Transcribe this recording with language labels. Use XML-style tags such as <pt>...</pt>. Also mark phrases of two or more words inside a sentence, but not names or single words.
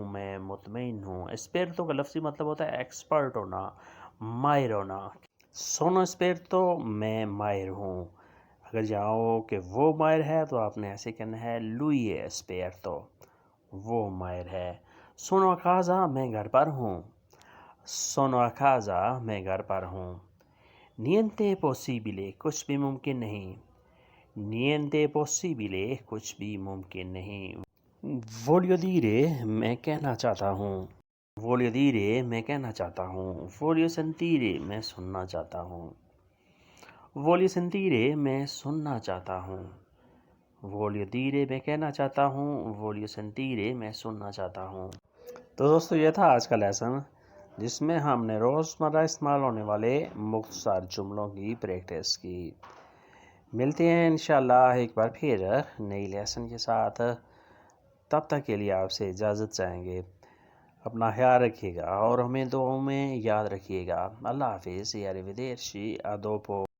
<ur>میں مطمئن ہوں. اسپیرتو کا لفظی مطلب ہوتا ہے ایکسپرٹ ہونا، ماہر ہونا.</ur> <it>Sono esperto،</it> <ur>میں ماہر ہوں. اگر جاؤ کہ وہ ماہر ہے تو آپ نے ایسے کہنا ہے</ur> <it>lui è esperto،</it> <ur>وہ ماہر ہے.</ur> <it>Sono a casa،</it> <ur>میں گھر پر ہوں.</ur> <it>Sono a casa،</it> <ur>میں گھر پر ہوں.</ur> <it>Niente possibile،</it> <ur>کچھ بھی ممکن نہیں.</ur> <it>Niente possibile،</it> <ur>کچھ بھی ممکن نہیں.</ur> <it>Voglio dire،</it> <ur>میں کہنا چاہتا ہوں.</ur> <it>Voglio dire،</it> <ur>میں کہنا چاہتا ہوں.</ur> <it>Voglio sentire،</it> <ur>میں سننا چاہتا ہوں.</ur> <it>Voglio sentire،</it> <ur>میں سننا چاہتا ہوں.</ur> <it>Voglio dire،</it> <ur>میں کہنا چاہتا ہوں.</ur> <it>Voglio sentire،</it> <ur>میں سننا چاہتا ہوں. تو دوستو یہ تھا آج کا لیسن، جس میں ہم نے روزمرہ استعمال ہونے والے مختصر جملوں کی پریکٹس کی. ملتے ہیں انشاءاللہ ایک بار پھر نئی لیسن کے ساتھ. تب تک کے لیے آپ سے اجازت چاہیں گے. اپنا خیال رکھیے گا اور ہمیں دعاؤں میں یاد رکھیے گا. اللہ حافظ.</ur> <it>arrivederci. A dopo.</it>